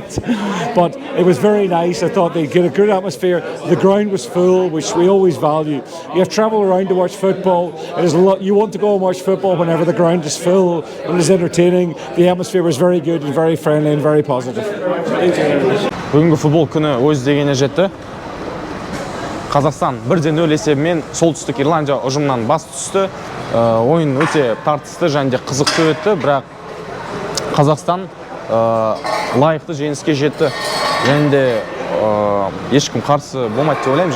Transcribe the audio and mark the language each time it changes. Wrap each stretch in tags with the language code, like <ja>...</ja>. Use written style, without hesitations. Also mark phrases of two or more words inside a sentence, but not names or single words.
<en>But it was very nice. I thought they'd get a good atmosphere. The ground was full, which we always value. You have travel around to watch football. It is a lot. You want to go and watch football whenever the ground is full and it's entertaining. The atmosphere was very good and very friendly and very positive. Thank you very much.</en> <kk>Бүгінгі футбол күні өз дегеніне жетті. Қазақстан 1-0 есебімен Солтүстік Ирландия ұжымынан бас түсті. Ойын өте тартысты және де қызықты өтті, бірақ Қазақстан лайықты жеңіске жетті. Және де ешкім қарсы болмайды деп ойлаймын.</kk>